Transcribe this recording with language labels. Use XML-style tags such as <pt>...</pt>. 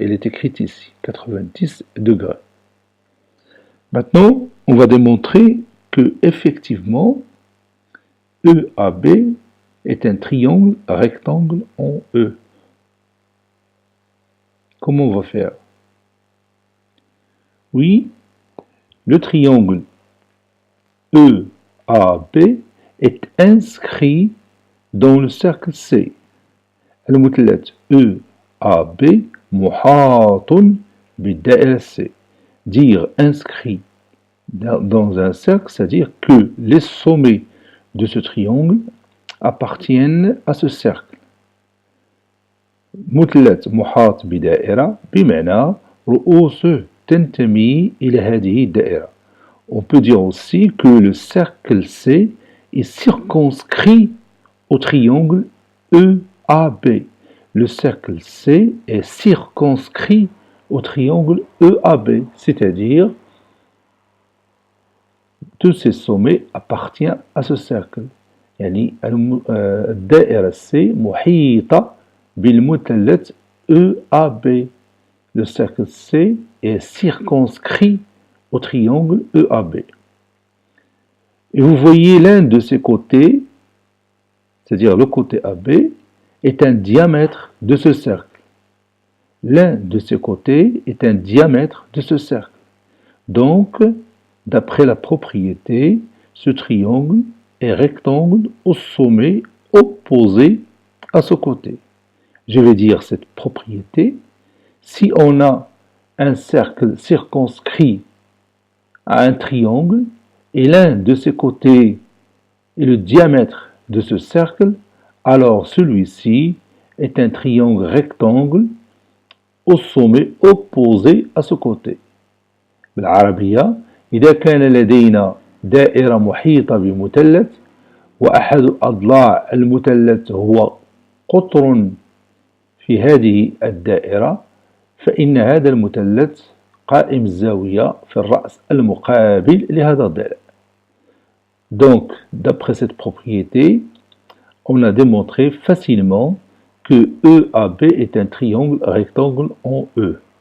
<fr>Il est écrit ici, 90 degrés. Maintenant, on va démontrer que effectivement, EAB est un triangle rectangle en E. Comment on va faire? Oui, le triangle EAB est inscrit dans le cercle C.</fr> <ar>المثلث EAB محاط بالدائرة C.</ar> <fr>Dire inscrit dans un cercle, c'est-à-dire que les sommets de ce triangle appartiennent à ce cercle.</fr> <ar>مثلث محاط بدائرة بمعنى رؤوسه تنتمي إلى هذه الدائرة.</ar> <fr>On peut dire aussi que le cercle C est circonscrit au triangle EAB. Le cercle C est circonscrit au triangle EAB, c'est-à-dire tous ces sommets appartiennent à ce cercle.</fr> <ar>يعني الدائرة C محيطة بالمثلث EAB.</ar> <fr>le cercle C est circonscrit au triangle EAB. Et vous voyez l'un de ses côtés, c'est-à-dire le côté AB, est un diamètre de ce cercle. L'un de ses côtés est un diamètre de ce cercle. Donc, d'après la propriété, ce triangle est rectangle au sommet opposé à ce côté. Je vais dire cette propriété. Si on a un cercle circonscrit à un triangle et l'un de ses côtés est le diamètre de ce cercle, alors celui-ci est un triangle rectangle au sommet opposé à ce côté.</fr> <ar>بالعربية إذا كان لدينا دائرة محيطة بمثلث وأحد أضلاع المثلث هو قطر في هذه الدائرة فإن هذا المثلث قائم الزاوية في الرأس المقابل لهذا الضلع.</ar> <fr>Donc, d'après cette propriété, on a démontré facilement que EAB est un triangle rectangle en E.</fr>